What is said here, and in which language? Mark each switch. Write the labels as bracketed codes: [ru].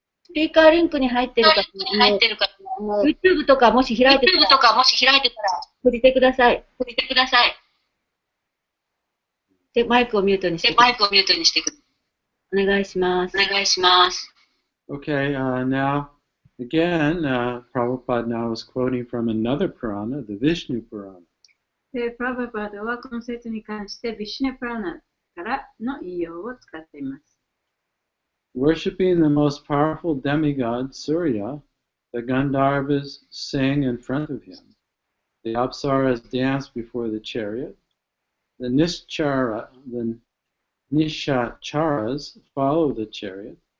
[ja] スピーカーリンクに入ってる方、YouTube とかもし開いてたら、閉じてください。で、マイクをミュートにしてください。お願いします。 [en] Okay, now, again, Prabhupada now is quoting from another Purana, the Vishnu Purana. [ja] で、プラバパーダはこの説に関してビシュネプラナからの引用を使っています。 [en] Worshipping the most powerful demigod, Surya, the Gandharvas sing in front of him. The Apsaras dance before the chariot. The Nishacharas follow the chariot.